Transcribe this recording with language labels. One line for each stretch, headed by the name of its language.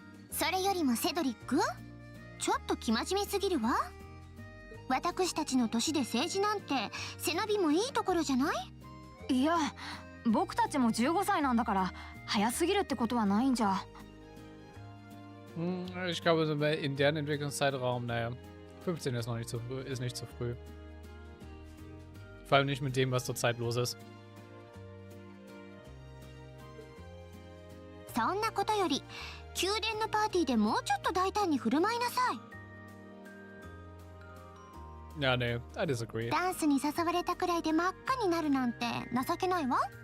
Japanese: それよりもセドリック、ちょっと生真面目すぎるわ。私たちの年で政治なんて背伸びもいいところじゃない？いや、僕たちも15歳なんだから早すぎるってことはないんじゃ。
German: Ich glaube, in deren Entwicklungszeitraum, naja, 15 ist noch nicht ist nicht zu früh. Vor allem nicht mit dem, was zurzeit los ist.
Japanese: そんなことより宮殿のパーティーでもうちょっと大胆に振る舞いなさい。
German: Ja, nee,
English: I disagree.
Japanese: ダンスに誘われたくらいで真っ赤になるなんて情けないわ。